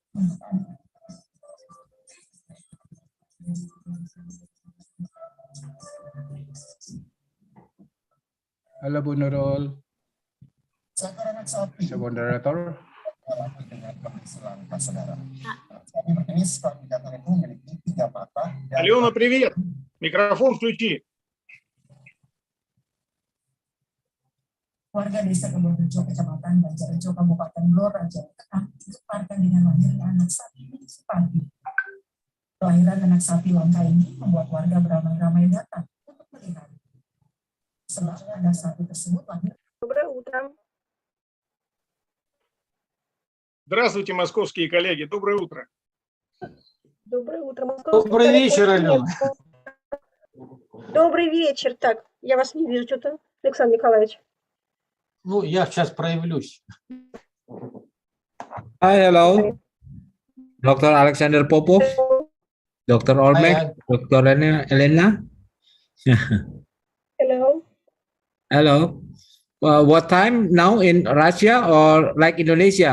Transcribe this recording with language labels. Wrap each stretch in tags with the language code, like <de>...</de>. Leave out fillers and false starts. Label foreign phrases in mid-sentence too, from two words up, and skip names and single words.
<id>Halo Bu Nurul. Sekarang sapi. Moderator. Sapi berjenis Kebhinekaan itu memiliki 3 mata.</id> <ru>Алена, привет. Микрофон включи.</ru> <id>Warga desa Kebhinekaan, Kecamatan Banjarjo, Kabupaten Blora, Jawa Tengah, dikeparkan dengan lahirnya anak sapi pagi. Kelahiran anak sapi langka ini membuat warga beramai-ramai datang untuk melihat. Sebenarnya anak sapi tersebut lahir.</id> <ru>Доброе утро. Здравствуйте, московские коллеги. Доброе утро. Доброе утро. Добрый вечер, Алена. Добрый вечер. Так, я вас не вижу что-то, Александр Николаевич. Ну, я сейчас проявлюсь.</ru> <en>Hi, hello. Dr. Alexander Popov, Dr. Olmek, Dr. Elena. Hello. Hello. What time now in Russia or like Indonesia?</en>